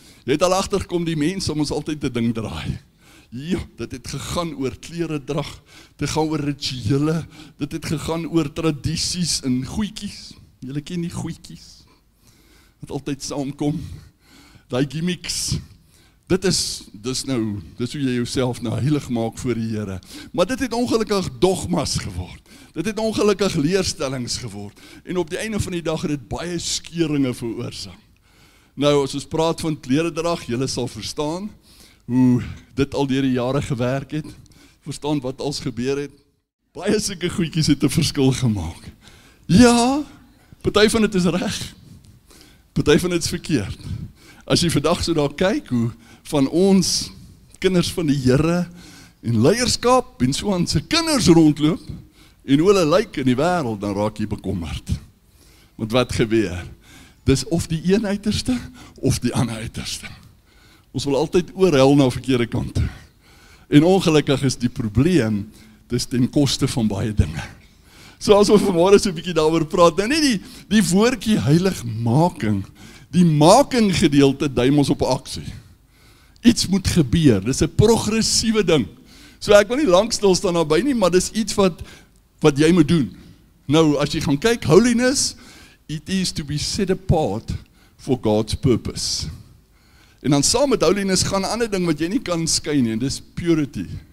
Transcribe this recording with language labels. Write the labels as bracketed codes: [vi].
[af] Jy het al agtergekom die mense om ons altyd te ding draai. Ja, dit het gegaan oor kleredrag, dit gaan oor rituele, dit het gegaan oor tradisies en goedjies. Julle ken die goedjies wat altyd saamkom, daai gimmicks. Dit is hoe jy jouself nou heilig maak voor die Here. Maar dit het ongelukkig dogmas geword. Dit het ongelukkig leerstellings geword. En op die einde van die dag het dit baie skeuringe veroorsaak. Nou, as ons praat van kleredrag, julle sal verstaan hoe dit al deur die jare gewerk het, verstaan wat als gebeur het. Baie sulke goedjies het 'n verskil gemaak. Ja, party van dit is reg, party van dit is verkeerd. As jy vandag so daar kyk, hoe van ons kinders van die Here en leierskap en so aan se kinders rondloop, en hoe hulle lyk in die wêreld, dan raak jy bekommerd. Want wat gebeur? Dis of die een uiterste, of die ander uiterste. Ons wil altyd oorhel na verkeerde kant toe. En ongelukkig is die probleem, dis ten koste van baie dinge. So as ons vanmôre so 'n bietjie daaroor praat, nou nie die woordjie heiligmaking, die making gedeelte dui ons op aksie. Iets moet gebeur, dis 'n progressiewe ding. So ek wil nie lank stil staan naby nie, maar dis iets wat jy moet doen. Nou, as jy gaan kyk, [en] holiness, it is to be set apart for God's purpose. [af] En dan saam met holiness gaan 'n ander ding wat jy nie kan skei nie, en dis purity.